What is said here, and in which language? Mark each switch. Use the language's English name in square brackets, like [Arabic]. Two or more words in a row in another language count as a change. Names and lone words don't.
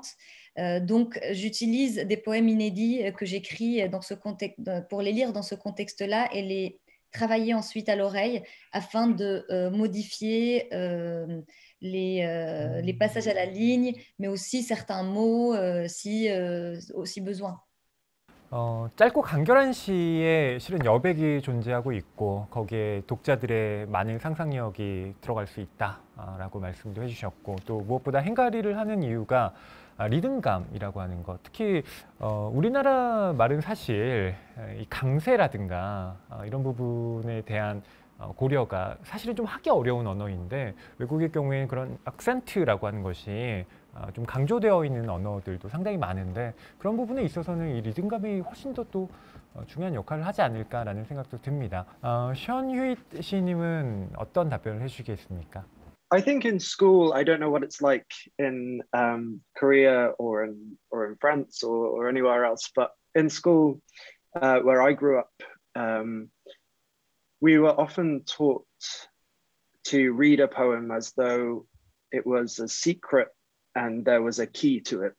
[French] Donc, j'utilise des poèmes inédits que j'écris dans ce contexte, pour les lire dans ce contexte-là et les travailler ensuite à l'oreille afin de modifier les passages à la ligne, mais aussi certains mots si besoin. [Korean] 짧고 간결한 시에 실은 여백이 존재하고 있고 거기에 독자들의 많은 상상력이 들어갈 수 있다라고 말씀도 해주셨고 또 무엇보다 행가리를 하는 이유가 리듬감이라고 하는 것, 특히 우리나라 말은 사실 이 강세라든가 이런 부분에 대한 고려가 사실은 좀 하기 어려운 언어인데 외국의 경우에는 그런 악센트라고 하는 것이 좀 강조되어 있는 언어들도 상당히 많은데 그런 부분에 있어서는 이 리듬감이 훨씬 더 또 중요한 역할을 하지 않을까라는 생각도 듭니다. 션휴잇 시인님은 어떤 답변을 해주시겠습니까? [English] I think in school, I don't know what it's like in Korea or in France or anywhere else, but in school where I grew up, we were often taught to read a poem as though it was a secret and there was a key to it.